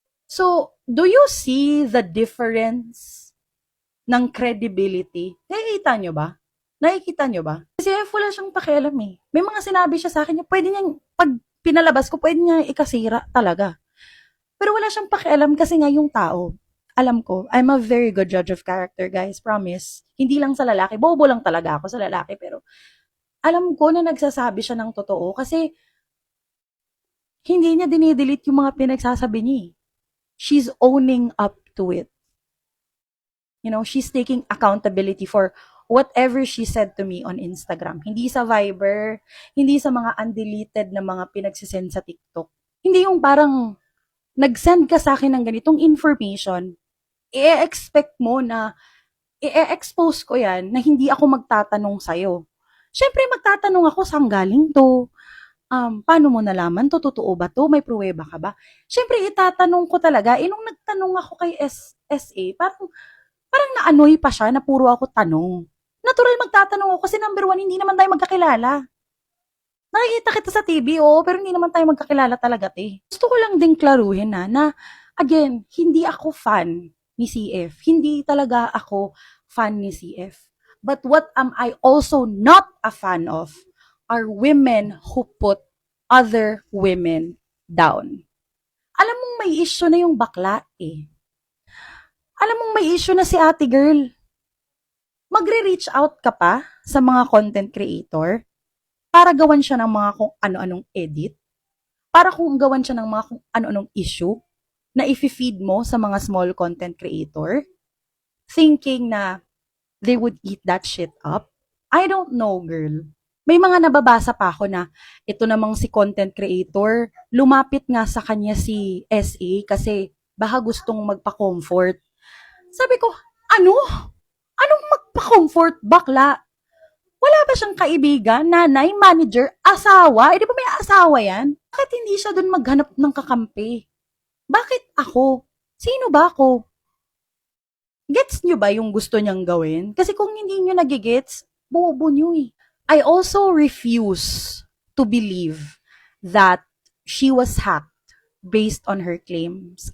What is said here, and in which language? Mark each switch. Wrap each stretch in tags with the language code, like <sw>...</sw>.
<en>So, do you see the difference ng credibility?</en> <tl>Nakikita nyo ba? Kasi wala siyang pakialam eh. May mga sinabi siya sa akin, pwede niyang, pag pinalabas ko, pwede niya ikasira talaga. Pero wala siyang pakialam kasi nga yung tao. Alam ko,</tl> <en>I'm a very good judge of character, guys.</en> <tl>Promise. Hindi lang sa lalaki. Bobo lang talaga ako sa lalaki. Pero alam ko na nagsasabi siya ng totoo kasi hindi niya dinidelete yung mga pinagsasabi niya.</tl> <en>She's owning up to it. She's taking accountability for whatever she said to me on Instagram.</en> <tl>Hindi sa Viber, hindi sa mga undeleted na mga pinagsisend sa TikTok. Hindi yung parang nag-send ka sa akin ng ganitong information, i-expect mo na i-expose ko yan na hindi ako magtatanong sa'yo. Siyempre, magtatanong ako saan galing to. paano mo nalaman 'to, totoo ba 'to, may pruweba ka ba? Siyempre itatanong ko talaga, nung nagtanong ako kay SA parang na-annoy pa siya na puro ako tanong. Natural magtatanong ako kasi number one, hindi naman tayo magkakilala. Nakikita kita sa TV, oo, pero hindi naman tayo magkakilala talaga, te. Gusto ko lang ding klaruhin na again, hindi ako fan ni CF. Hindi talaga ako fan ni CF.</tl> <en>But what am I also not a fan of are women who put other women down.</en> <tl>Alam mong may issue na yung bakla eh. Alam mong may issue na si ate girl. Magre-reach out ka pa sa mga content creator para gawan siya ng mga kung ano-anong edit, para kung gawan siya ng mga kung ano-anong issue na i-feed mo sa mga small content creator, thinking na</tl> <en>they would eat that shit up. I don't know, girl.</en> <tl>May mga nababasa pa ako na ito namang si content creator, lumapit nga sa kanya si SA kasi baka gustong magpa-comfort. Sabi ko, ano? Anong magpa-comfort, bakla? Wala ba siyang kaibigan, nanay, manager, asawa? Di ba may asawa yan? Bakit hindi siya dun maghanap ng kakampi? Bakit ako? Sino ba ako? Gets nyo ba yung gusto niyang gawin? Kasi kung hindi nyo nagigets, bobo nyo eh.</tl> <en>I also refuse to believe that she was hacked based on her claims.</en>